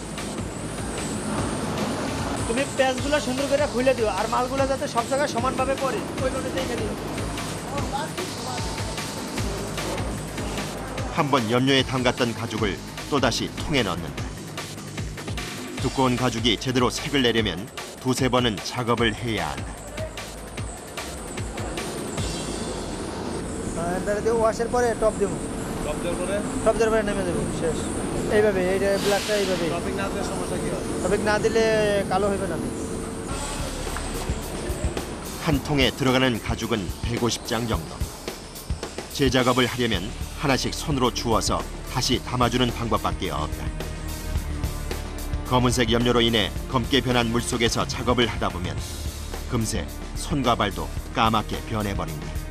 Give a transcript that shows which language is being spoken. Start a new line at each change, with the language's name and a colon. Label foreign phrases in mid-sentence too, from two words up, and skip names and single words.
Bangla: তুমি প্যাচগুলো সুন্দর করে খুলে দিও আর মালগুলো যাতে সব জায়গায় সমানভাবে পড়ে ওইভাবে দেখে দিও।
Korean: 한번 염료에 담갔던 가죽을 또다시 통에 넣는다. 두꺼운 가죽이 제대로 색을 내려면 두세 번은 작업을 해야 한다.
Bangla: এবারে দেবো ওয়াশের পরে টপ দেবো। টপ দেওয়ার পরে টপ দেওয়ার পরে নেমে দেবো শেষ। এইভাবে এইটা ব্ল্যাকটা এইভাবে। টপিক না দিলে সমস্যা কি হয়? টপিক না দিলে কালো হবে না।
Korean: 한 통에 들어가는 가죽은 150장 정도. 재작업을 하려면 하나씩 손으로 주워서 다시 담아주는 방법밖에 없다. 검은색 염료로 인해 검게 변한 물 속에서 작업을 하다 보면 금세 손과 발도 까맣게 변해버린다.